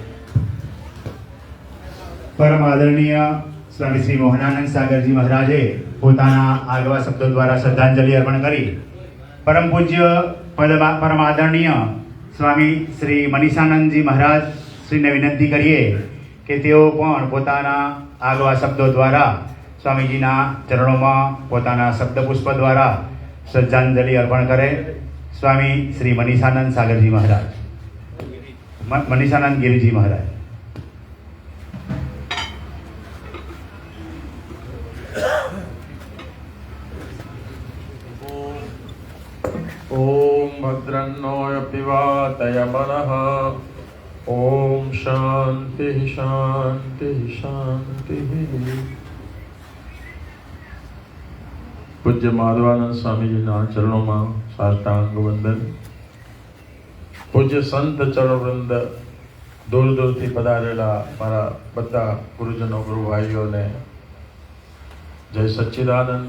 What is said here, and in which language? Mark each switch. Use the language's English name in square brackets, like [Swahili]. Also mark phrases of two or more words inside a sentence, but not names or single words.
[Gujarati] પરમ આદરણીય સ્વામી શ્રી મોહનાનંદ સાગરજી મહારાજે પોતાના આગવા શબ્દો દ્વારા શ્રદ્ધાંજલિ અર્પણ કરી પરમ પૂજ્ય પરમ આદરણીય સ્વામી શ્રી મનીષાનંદજી મહારાજ શ્રીને વિનંતી કરીએ કે તેઓ પણ પોતાના આગવા શબ્દો દ્વારા સ્વામીજીના ચરણોમાં પોતાના શબ્દપુષ્પ દ્વારા શ્રદ્ધાંજલિ અર્પણ કરે. સ્વામી શ્રી મનીષાનંદ સાગરજી મહારાજ, મનીષાનંદ ગિરિજી મહારાજ. [Sanskrit] ओम भद्रन्नोय पिवातय मनः. ओम शांति शांति शांति. [Gujarati] પૂજ્ય માધવાનંદ સ્વામીજીના ચરણોમાં સાષ્ટાંગ વંદન. પૂજ્ય સંત ચરણવૃંદ, દૂર દૂરથી પધારેલા મારા બધા ગુરુજનો, ગુરુ ભાઈઓને જય સચ્ચિદાનંદ.